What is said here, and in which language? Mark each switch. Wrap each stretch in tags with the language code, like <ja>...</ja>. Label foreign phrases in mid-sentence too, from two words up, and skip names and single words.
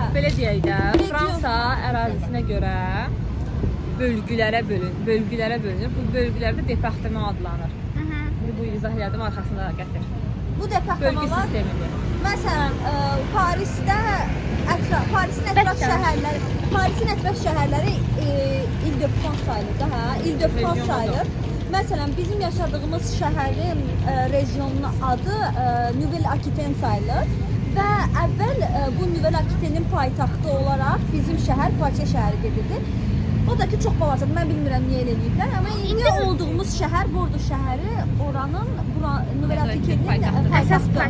<az>Belə deyək də, Fransa ərazisinə görə bölgülərə bölünür. Bu bölgülərdə departement adlanır. Bu izah elədim, arxasında gətir. Bu Bölgü departmanlar sistemidir. məsələn Parisin ətraf şəhərləri İl-de-France sayılır da, hə? İl-de-France sayılır. Məsələn, bizim yaşadığımız şəhərin regionunun adı Nouvelle-Aquitaine sayılır və əvvəl bu Nouvelle-Aquitaine'in paytaxtı olaraq bizim şəhər Poitiers şəhəri gedirdi. O da ki çox balacadır. Mən bilmirəm niyə elə eləyiblər, amma indi olduğumuz şəhər Bordo şəhəri oranın Nouvelle-Aquitaine'in paytaxtı.</az>